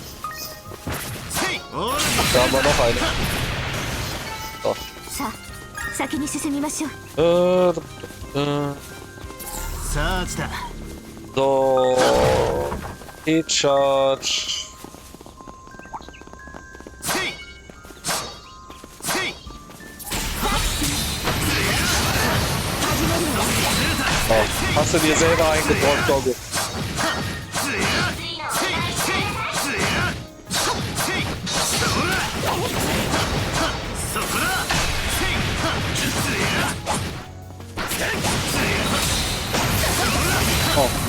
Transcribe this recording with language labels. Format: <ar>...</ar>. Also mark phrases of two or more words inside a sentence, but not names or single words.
<de>Da haben wir noch eine. So.</de> <ja>先に進みましょう。さあ来た。</ja> <de>So, Heat Charge. Oh, hast du dir selber eingebrockt, Dogge? Oh.</de>